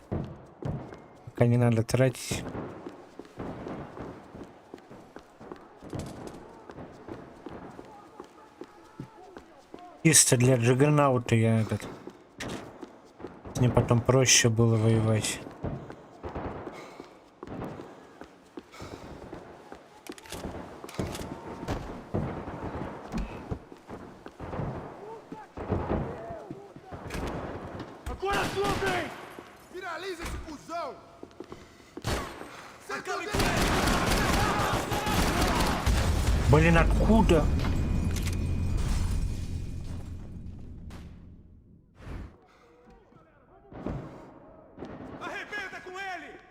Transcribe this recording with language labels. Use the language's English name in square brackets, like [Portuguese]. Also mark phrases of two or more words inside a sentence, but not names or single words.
[Russian] Пока не надо тратить. Чисто для джиггернаута я этот. С ним потом проще было воевать. [Portuguese] Finaliza esse cuzão! [Russian] Блин, откуда? [Portuguese] Arrebenta com ele!